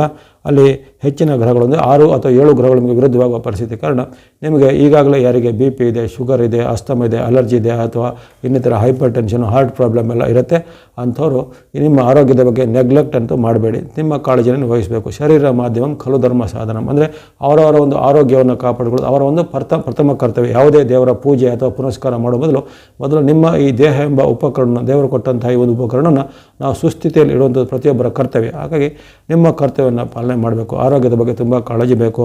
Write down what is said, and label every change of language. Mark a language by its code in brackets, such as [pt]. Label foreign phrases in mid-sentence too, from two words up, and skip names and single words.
[kn] ಅಲ್ಲಿ ಹೆಚ್ಚಿನ ಗ್ರಹಗಳು ಅಂದರೆ 6 ಅಥವಾ 7 ಗ್ರಹಗಳು ನಿಮಗೆ ವಿರುದ್ಧವಾಗುವ ಪರಿಸ್ಥಿತಿ ಕಾರಣ ನಿಮಗೆ ಈಗಾಗಲೇ ಯಾರಿಗೆ BP ಇದೆ, ಶುಗರ್ ಇದೆ, ಅಸ್ತಮ ಇದೆ, ಅಲರ್ಜಿ ಇದೆ ಅಥವಾ ಇನ್ನಿತರ [en] hyper tension, heart problem [kn] ಎಲ್ಲ ಇರುತ್ತೆ. ಅಂಥವರು ನಿಮ್ಮ ಆರೋಗ್ಯದ ಬಗ್ಗೆ ನೆಗ್ಲೆಕ್ಟ್ ಅಂತೂ ಮಾಡಬೇಡಿ, ನಿಮ್ಮ ಕಾಳಜಿಯನ್ನು ವಹಿಸಬೇಕು. [sa] ಶರೀರ ಮಾಧ್ಯಮಂ ಖಲು ಧರ್ಮ ಸಾಧನಂ [kn] ಅಂದರೆ ಅವರವರ ಒಂದು ಆರೋಗ್ಯವನ್ನು ಕಾಪಾಡಿಕೊಳ್ಳೋದು ಅವರ ಒಂದು ಪ್ರಥಮ ಕರ್ತವ್ಯ. ಯಾವುದೇ ದೇವರ ಪೂಜೆ ಅಥವಾ ಪುನಸ್ಕಾರ ಮಾಡುವ ಮೊದಲು ನಿಮ್ಮ ಈ ದೇಹ ಎಂಬ ಉಪಕರಣ, ದೇವರು ಕೊಟ್ಟಂತಹ ಈ ಒಂದು ಉಪಕರಣವನ್ನು ನಾವು ಸುಸ್ಥಿತಿಯಲ್ಲಿ ಇಡುವಂಥದ್ದು ಪ್ರತಿಯೊಬ್ಬರ ಕರ್ತವ್ಯ. ಹಾಗಾಗಿ ನಿಮ್ಮ ಕರ್ತವ್ಯವನ್ನು ಪಾಲನೆ ಮಾಡಬೇಕು. ಆರೋಗ್ಯದ ಬಗ್ಗೆ ತುಂಬ ಕಾಳಜಿ ಬೇಕು.